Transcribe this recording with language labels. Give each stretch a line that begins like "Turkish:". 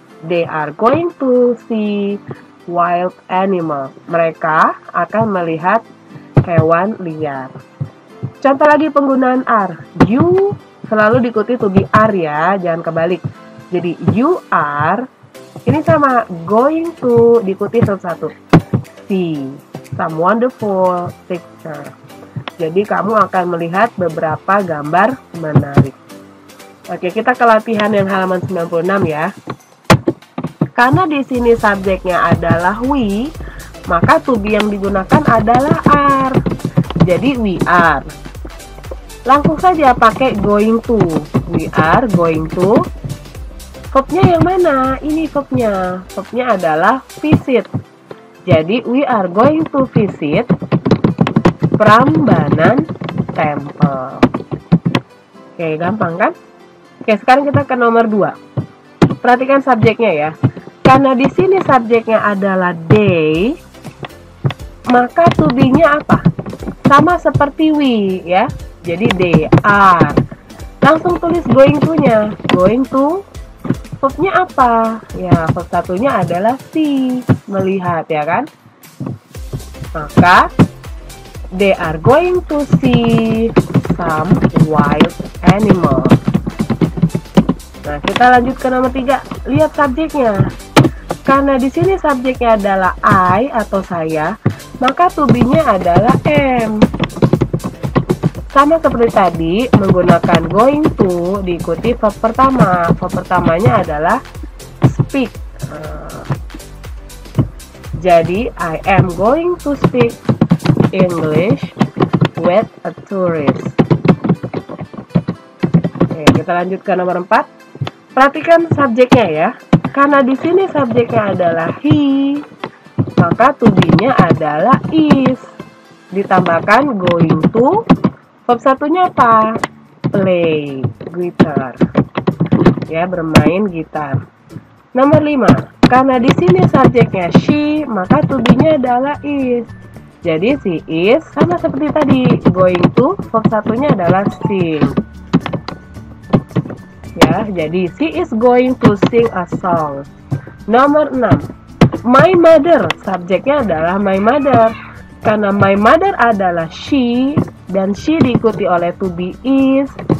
English: They are going to see wild animal.
Indonesian: Mereka akan melihat hewan liar. Contoh lagi penggunaan are. You selalu diikuti to be are ya, jangan kebalik. Jadi you are, ini sama going to diikuti verb 1. See some wonderful picture. Jadi kamu akan melihat beberapa gambar menarik. Oke, kita ke latihan yang halaman 96 ya. Karena di sini subjeknya adalah we, maka to be yang digunakan adalah are. Jadi we are. Langsung saja pakai going to. We are going to. Verbnya yang mana? Ini verbnya. Verbnya adalah visit.
English: Jadi we are going to visit Prambanan Temple.
Indonesian: Oke, gampang kan? Oke, sekarang kita ke nomor 2. Perhatikan subjeknya ya. Karena di sini subjeknya adalah they, maka to be-nya apa? Sama seperti we ya. Jadi they are. Langsung tulis going to-nya. Going to, verbnya apa? Ya, verb satunya adalah see, melihat ya kan?
English: Maka they are going to see some wild animals.
Indonesian: Nah, kita lanjut ke nomor 3. Lihat subjeknya. Karena di sini subjeknya adalah I atau saya, maka to be-nya adalah am. Sama seperti tadi, menggunakan going to diikuti verb pertama. Verb pertamanya adalah speak.
English: Jadi, I am going to speak English with a tourist.
Indonesian: Oke, kita lanjut ke nomor 4. Perhatikan subjeknya ya. Karena di sini subjeknya adalah he, maka to be-nya adalah is. Ditambahkan going to, verb satunya apa? Play guitar. Ya, bermain gitar. Nomor 5. Karena di sini subjeknya she, maka to be-nya adalah is. Jadi she is sama seperti tadi, going to, verb satunya adalah sing.
English: Ya, jadi she is going to sing a song.
Indonesian: Nomor 6. My mother, subjeknya adalah my mother. Karena my mother adalah she dan she diikuti oleh to be is.